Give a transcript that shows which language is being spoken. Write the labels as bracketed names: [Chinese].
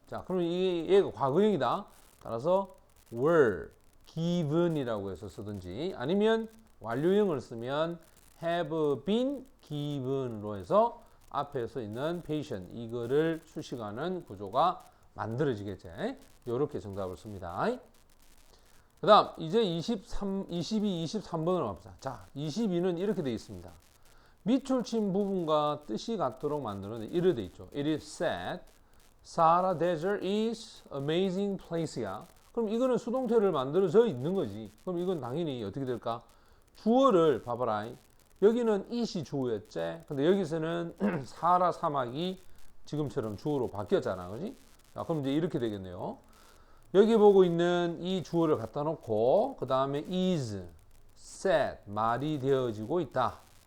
[Korean] 자, 그럼 얘가 과거형이다. 따라서 were given이라고 해서 쓰든지 아니면 완료형을 쓰면 have been given으로 해서 앞에서 있는 patient 이거를 수식하는 구조가 만들어지겠죠. 이렇게 정답을 씁니다. 그 다음 이제 22, 23번으로 갑시다. 자, 22는 이렇게 되어 있습니다. 밑줄 친 부분과 뜻이 같도록 만들어내 이렇게 되어 있죠. [English] It is said Sahara Desert is amazing place야. [Korean] 그럼 이거는 수동태를 만들어져 있는 거지. 그럼 이건 당연히 어떻게 될까? 주어를 봐봐라. 여기는 it이 주어였지. 근데 여기서는 사하라 사막이 지금처럼 주어로 바뀌었잖아. 그지? 자, 그럼 이제 이렇게 되겠네요. 여기 보고 있는 이 주어를 갖다 놓고 그 다음에 is, said, 말이 되어지고 있다.